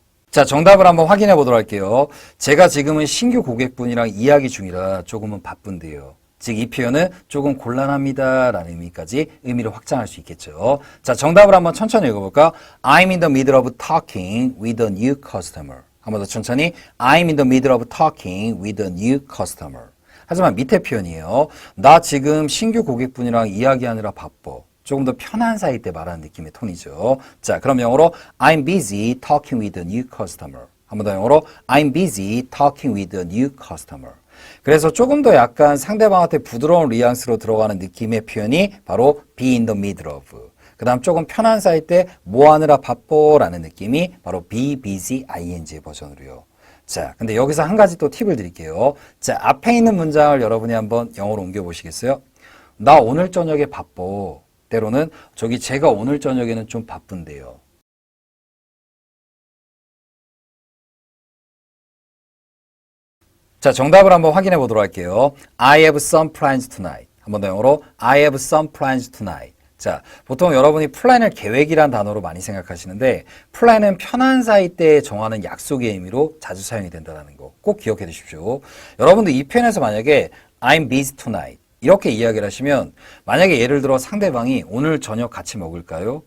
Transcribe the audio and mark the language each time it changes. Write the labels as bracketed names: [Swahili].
[Korean] 자, 정답을 한번 확인해 보도록 할게요. 제가 지금은 신규 고객분이랑 이야기 중이라 조금은 바쁜데요. 즉, 이 표현은 조금 곤란합니다 라는 의미를 확장할 수 있겠죠. 자, 정답을 한번 천천히 읽어볼까? [English] I'm in the middle of talking with a new customer. [Korean] 한번 더 천천히. [English] I'm in the middle of talking with a new customer. [Korean] 하지만 밑에 표현이에요. 나 지금 신규 고객분이랑 이야기하느라 바빠. 조금 더 편한 사이 때 말하는 느낌의 톤이죠. 자, 그럼 영어로 [English] I'm busy talking with a new customer. [Korean] 한번 더 영어로 [English] I'm busy talking with a new customer. [Korean] 그래서 조금 더 약간 상대방한테 부드러운 뉘앙스로 들어가는 느낌의 표현이 바로 be in the middle of. 그 다음 조금 편한 사이 때 뭐 하느라 바빠 라는 느낌이 바로 be busy ing의 버전으로요. 자, 근데 여기서 한 가지 또 팁을 드릴게요. 자, 앞에 있는 문장을 여러분이 한번 영어로 옮겨 보시겠어요? 나 오늘 저녁에 바빠. 때로는 저기 제가 오늘 저녁에는 좀 바쁜데요. 자, 정답을 한번 확인해 보도록 할게요. [English] I have some plans tonight. 한번 더 영어로 I have some plans tonight. [Korean] 자, 보통 여러분이 플랜을 계획이란 단어로 많이 생각하시는데 플랜은 편한 사이 때 정하는 약속의 의미로 자주 사용이 된다는 거 꼭 기억해 두십시오. 여러분들 이 표현에서 만약에 [English] I'm busy tonight [Korean] 이렇게 이야기를 하시면 만약에 예를 들어 상대방이 오늘 저녁 같이 먹을까요?